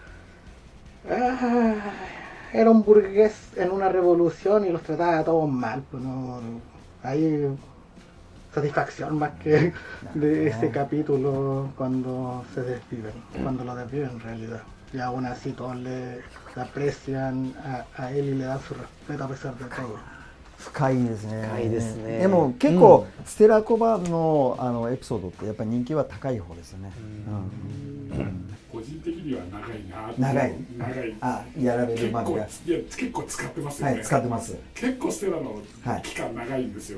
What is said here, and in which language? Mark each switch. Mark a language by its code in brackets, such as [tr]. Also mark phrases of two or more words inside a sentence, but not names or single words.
[es] era un burgués en una revolución y los trataba a todos mal, pues no, hay satisfacción más que de ese capítulo cuando se desviven, cuando lo desviven en realidad. Y aún así todos le aprecian a él y le dan su respeto a pesar de todo. [ja] 深いですね。深いですね。でも結構、ステラコバのエピソードってやっぱり人気は高い方ですよね。個人的には長いな。長い。長い。あ、やられるまでが。結構使ってますよね。はい、使ってます。結構ステラの期間長いんですよ。